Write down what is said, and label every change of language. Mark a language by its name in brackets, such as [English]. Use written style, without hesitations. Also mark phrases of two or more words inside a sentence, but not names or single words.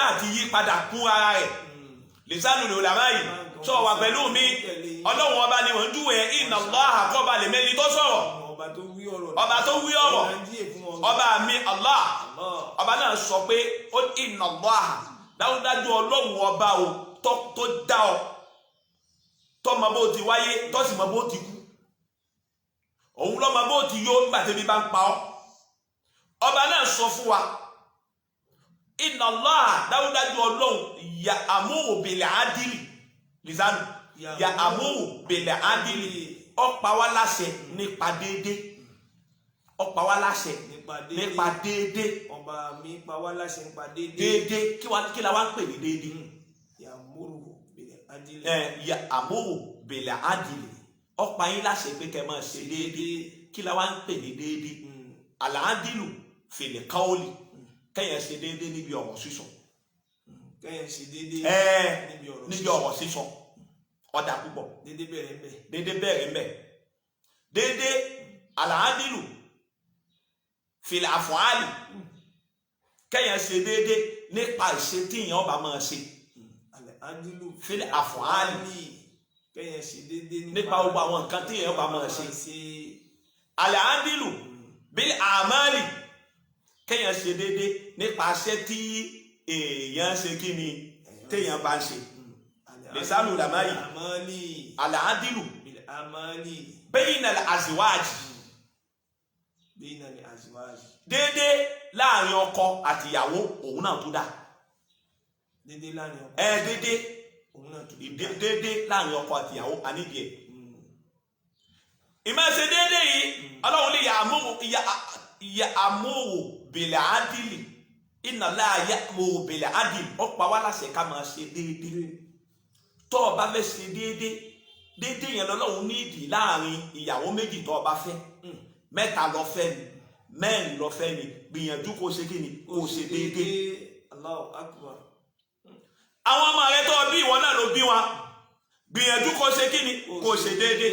[Yoruba] àti yí padà kún ara rẹ̀ [Arabic] لسان العلماء [Yoruba] yìí sọ wà pẹ̀lú mi Ọlọ́run ọba ni wọ́n júwèé [Arabic] إن الله [Yoruba] kọ́ba lè mẹ́ni tó sọ̀rọ̀ ọba tó wí ọ̀rọ̀ ọba mi Allah ọba náà sọ pé [Arabic] إن الله [Yoruba] dájúdájú Ọlọ́run ọba o tó dá ọ tó mọ bó ti wáyé tó sì mọ bó ti kú òun ló mọ bó ti yó nígbà tẹ́bí bá ń pa ọ́. Ọba náà sọ fún wa [Arabic] إن الله [Yoruba] dájúdájú Ọlọ́run [Arabic] يأمر بالعدل لسان يأمر بالعدل [Yoruba] ó pa wá láṣẹ nípa déédé ó pa wá láṣẹ nípa déédé ọba mi pa wá láṣẹ nípa déédé kí la wá ń pè ní déédé [Arabic] يأمر بالعدل يأمر بالعدل [Yoruba] ó pa yín láṣẹ pé kẹ́ máa ṣe déédé kí la wá ń pè ní déédé [Arabic] العدل في القول [Yoruba] kẹ́yàn ṣe déédé níbi ọ̀rọ̀ sísọ kẹ́yàn ṣe déédé níbi ọ̀rọ̀ sísọ ọ̀dà púpọ̀ déédé bẹ̀rẹ̀ ń bẹ̀ déédé [Arabic] العدل في الأفعال [Yoruba] kẹ́yàn ṣe déédé nípa ìṣe tí èèyàn ọba máa ṣe [Arabic] العدل في الأفعال [Yoruba] kẹ́yàn ṣe déédé nípa gbogbo àwọn nǹkan tí èèyàn ọba máa ṣe [Arabic] العدل بالأعمال [Yoruba] kẹ́yàn ṣe déédé nípa iṣẹ́ tí èèyàn ṣe kí ni téèyàn bá ń ṣe [Arabic] لسان العلماء [Yoruba] yìí [Arabic] العدل بين الأزواج [Yoruba] déédé láàrin ọkọ àti ìyàwó òun náà tó dá déédé láàrin ọkọ déédé òun náà tó déédé láàrin ọkọ àti ìyàwó ànídìí ẹ̀ ìmọ̀ ṣe déédé yìí Ọlọ́run lè [Arabic] يأمر بالعدل إن الله يأمر بالعدل [Yoruba] ó pa wá láṣẹ ká máa ṣe déédé tó o bá fẹ́ ṣe déédé yẹn lọ́lọ́run ní ìdí láàrin ìyàwó méjì tó o bá fẹ́ mẹ́ta lọ fẹ́ ni mẹ́rin lọ fẹ́ ni gbìyànjú kó ṣe kí ni kó ṣe déédé. [Arabic] الله أكبر. [Yoruba] àwọn ọmọ rẹ tó bí ìwọ náà ló bí wọn gbìyànjú kó ṣe kí ni kó ṣe déédé.